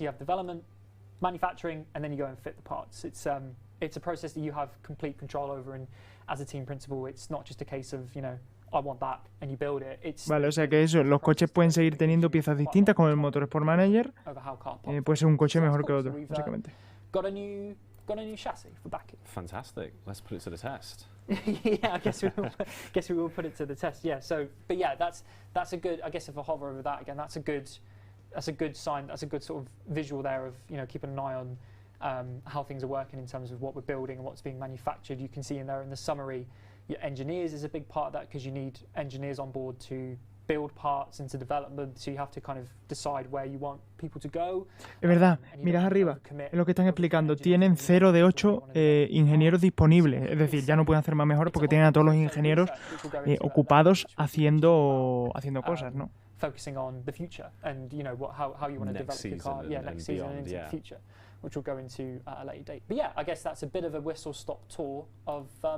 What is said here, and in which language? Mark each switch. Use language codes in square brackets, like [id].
[en] You have development, manufacturing, and then you go and fit the parts. It's a process that you have complete control over, and as a team principal, it's not just a case of, I want that, and you build it. [es] Vale, o sea que eso, los coches pueden seguir teniendo piezas distintas con el Motorsport Manager. Puede ser un coche mejor que otro, básicamente. [en] Got a new chassis for Baku. Fantastic. Let's put it to the test. Yeah, I guess we will put it to the test. Yeah. So, but yeah, that's a good. I guess if I hover over that again, that's a good sign. That's a good sort of visual there of keeping an eye on how things are working in terms of what we're building and what's being manufactured. You can see in there in the summary, your engineers is a big part of that because you need engineers on board to build parts into development, so you have to kind of decide where you want people to go. [es] Es verdad, mirad arriba, es lo que están explicando. Tienen 0 de 8 ingenieros disponibles, es decir, ya no pueden hacer más mejoras porque tienen a todos los ingenieros ocupados haciendo cosas, ¿no? [en] Focusing on the future and how you want to develop your car, next season and into the future, which we'll go into at a later date. But yeah, I guess that's a bit of a whistle-stop tour of.